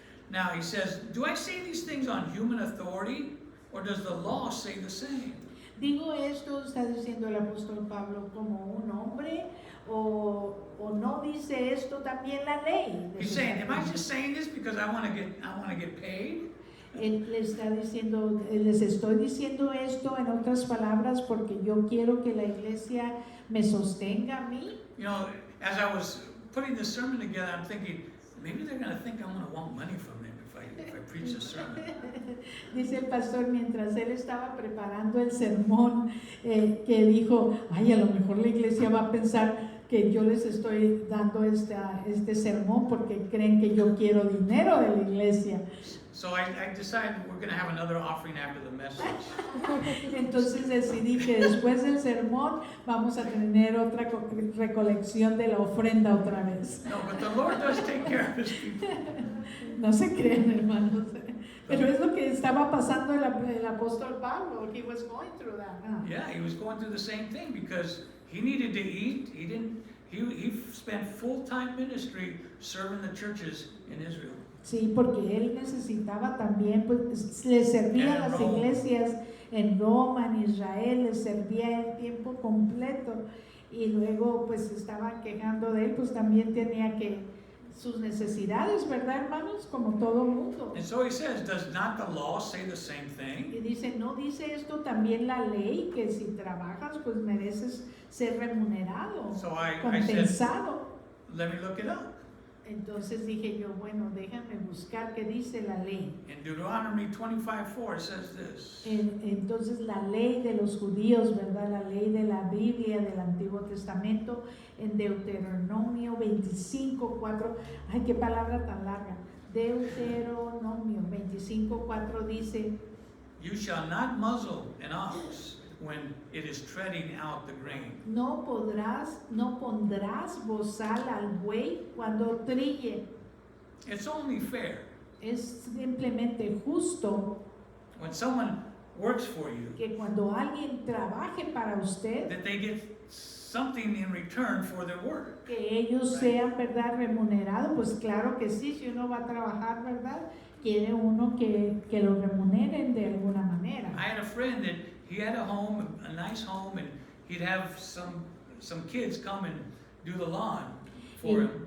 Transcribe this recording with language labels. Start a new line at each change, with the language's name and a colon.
English: Now he says, do I say these things on human authority, or does the law say the same?
Spanish: Digo esto, está diciendo el apóstol Pablo, como un hombre, o no dice esto también la ley.
English: He's saying, am I just saying this because I want to get paid?
Spanish: Él le está diciendo, les estoy diciendo esto en otras palabras porque yo quiero que la iglesia me sostenga a mí.
English: You know, as I was putting this sermon together, I'm thinking, maybe they're going to think I'm going to want money from them if I preach a sermon.
Spanish: Dice el pastor mientras él estaba preparando el sermón, que dijo, ay, a lo mejor la iglesia va a pensar que yo les estoy dando este sermón porque creen que yo quiero dinero de la iglesia.
English: So I decided we're going to have another offering after the message.
Spanish: Entonces decidí que después del sermón vamos a tener otra recolección de la ofrenda otra vez.
English: No, but the Lord does take care of his people.
Spanish: No se crean, hermanos. Pero es lo que estaba pasando el apóstol Pablo.
English: He was going through that. Yeah, he was going through the same thing because he needed to eat. He spent full-time ministry serving the churches in Israel.
Spanish: Sí, porque él necesitaba también, pues le servía a las iglesias en Roma, en Israel, le servía el tiempo completo y luego pues estaban quejando de él, pues también tenía que sus necesidades, ¿verdad, hermanos? Como todo mundo.
English: And so he says, does not the law say the same thing?
Spanish: Y dice, ¿no dice esto también la ley? Que si trabajas, pues mereces ser remunerado,
English: So I said,
Spanish: compensado.
English: let me look it up.
Spanish: Entonces dije yo, bueno, déjame buscar qué dice la ley.
English: In Deuteronomy 25:4 it says this.
Spanish: Entonces la ley de los judíos, ¿verdad? La ley de la Biblia del Antiguo Testamento, en Deuteronomio 25:4, ay, qué palabra tan larga. Deuteronomio 25:4 dice,
English: You shall not muzzle an ox when it is treading out the grain.
Spanish: no pondrás bozal al buey cuando trille.
English: It's only fair
Spanish: Es simplemente justo
English: when someone works for you,
Spanish: que cuando alguien trabaje para usted,
English: that they get something in return for their work.
Spanish: que ellos sean, ¿verdad?, remunerados. Pues claro que sí, si uno va a trabajar, ¿verdad?, quiere uno que lo remuneren de alguna manera.
English: I had a friend that he had a home, a nice home, and he'd have some kids come and do the lawn for him.